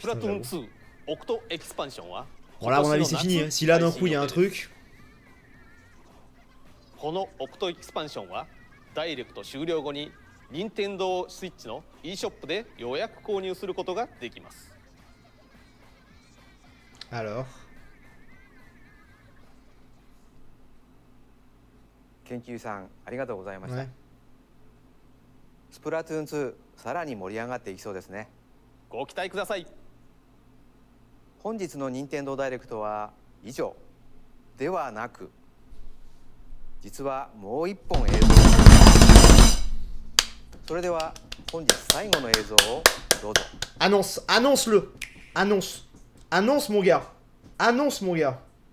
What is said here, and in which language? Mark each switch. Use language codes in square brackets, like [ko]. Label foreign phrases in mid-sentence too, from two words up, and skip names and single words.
[fr] Bon là à mon avis c'est fini, si là d'un coup il y a un truc. Alors [ja] Kenkyu-san, ありがとうございました。スプラトゥーン2、さらに盛り上がっていきそうですね。ご期待ください。本日の任天堂ダイレクトは以上ではなく、実はもう一本映像。それでは本日最後の映像をどうぞ。 [fr] Annonce-le. Annonce mon gars. Annonce mon gars.